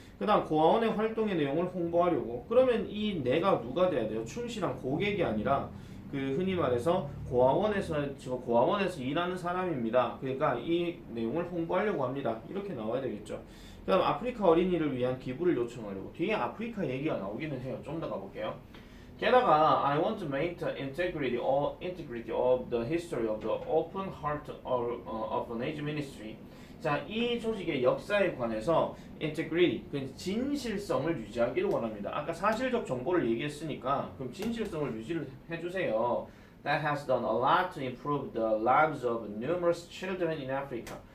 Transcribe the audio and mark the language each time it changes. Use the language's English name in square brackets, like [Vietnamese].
[Korean] 그 다음 고아원의 활동의 내용을 홍보하려고. 그러면 이 내가 누가 돼야 돼요? 충실한 고객이 아니라 그 흔히 말해서 고아원에서 지금 고아원에서 일하는 사람입니다. 그러니까 이 내용을 홍보하려고 합니다. 이렇게 나와야 되겠죠. 그다음 아프리카 어린이를 위한 기부를 요청하려고. 뒤에 아프리카 얘기가 나오기는 해요. 좀 더 가볼게요. [English] 게다가 I want to make the integrity of the history of the Open Heart Orphanage Ministry. [Korean] 자, 이 조직의 역사에 관해서 integrity, 그 진실성을 유지하기를 원합니다. 아까 사실적 정보를 얘기했으니까 그럼 진실성을 유지를 해주세요. [English] That has done a lot to improve the lives of numerous children in Africa.